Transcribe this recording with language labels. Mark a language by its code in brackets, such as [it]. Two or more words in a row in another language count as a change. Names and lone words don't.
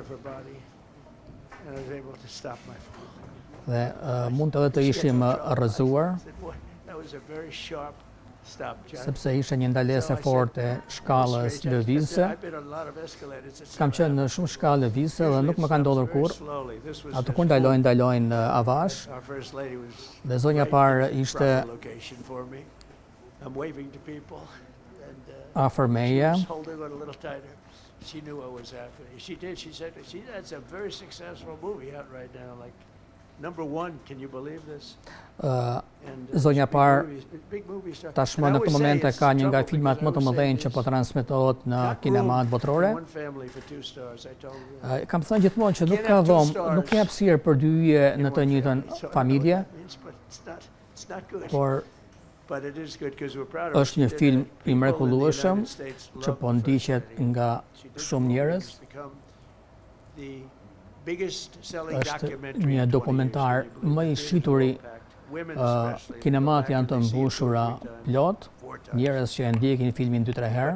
[sq] Dhe mund edhe të ishim rrëzuar, sepse ishte një ndalesë forte e shkallës lëvizëse. Kam qenë në shumë shkallë lëvizëse dhe nuk më ka ndodhur kurrë. Ato kur ndalojnë avash. Dhe zonja parë ishte afër meje. [en] She knew I was happy. She did. She said, that's a very successful movie out right now. Like, #1, can you believe this? [sq] Zonja parë tashmë në këtë momente ka një nga filmat më të mëdhenj që po transmetohet në kinemat botërore. Kam thënë gjithmonë që nuk ka dhomë, nuk ka hapësirë për dy yje në të njëjtën familje, por [en] but it is good because we're proud of it. [sq] Është një film i mrekullueshëm që po ndiqet nga shumë njerëz. Është një dokumentar më i shituri. Kinemat janë të mbushura plot, njerëz që e ndjekin filmin 2-3 herë.